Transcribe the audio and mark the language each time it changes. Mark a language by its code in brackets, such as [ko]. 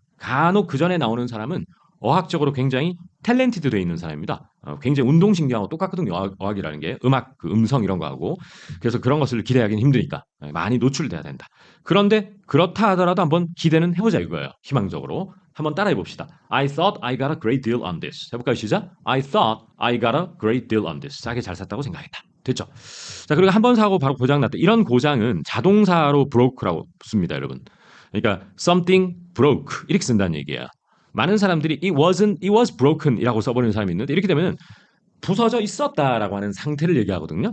[ko] 간혹 그 전에 나오는 사람은 어학적으로 굉장히 탤런티드 되어 있는 사람입니다. 굉장히 운동신경하고 똑같거든요. 어학이라는 게 음악, 그 음성 이런 거하고. 그래서 그런 것을 기대하기는 힘드니까 많이 노출돼야 된다. 그런데 그렇다 하더라도 한번 기대는 해보자 이거예요. 희망적으로. 한번 따라해 봅시다. [en] I thought I got a great deal on this. [ko] 해볼까요? 시작. [en] I thought I got a great deal on this. [ko] 싸게 잘 샀다고 생각했다. 됐죠? 자, 그리고 한 번 사고 바로 고장났다. 이런 고장은 자동사로 broke라고 씁니다, 여러분. 그러니까 something broke 이렇게 쓴다는 얘기예요. 많은 사람들이 [en] it was broken [ko] 이라고 써버리는 사람이 있는데 이렇게 되면 부서져 있었다라고 하는 상태를 얘기하거든요.